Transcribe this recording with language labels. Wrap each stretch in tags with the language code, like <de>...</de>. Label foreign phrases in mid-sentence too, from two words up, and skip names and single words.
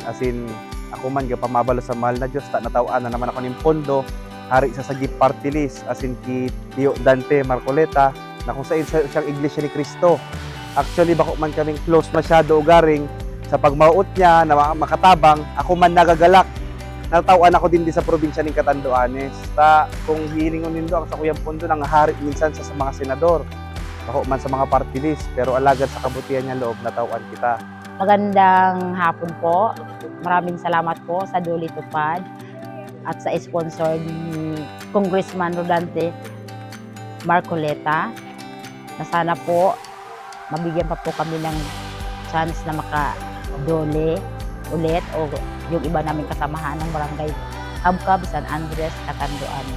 <bik>asin ako man gapamabalo sa mahal na Diyos ta natawaan na naman ako ning pondo hari sa Sagip Party List asin ki Tio Dante Marcoleta na kung saan siyang Iglesia ni Cristo. Actually bako man kaming close masyado ugaring sa pagmauot niya na makatabang, ako man nagagalak natawaan ako din sa probinsya ng Catanduanes ta kung hilingon nindo ang sa kuyang pondo nang hari minsan sa mga senador. Ako man sa mga party list, pero alagad sa kabutihan niya loob, natauan kita.</bik> <tl>Magandang hapon po. Maraming salamat po sa Duli Tupad at sa sponsor ni Congressman Rodante Marcoleta na sana po mabigyan pa po kami ng chance na maka-dole ulit o yung iba naming kasamahan ng barangay Kabkab, San Andres, Catanduanes.</tl>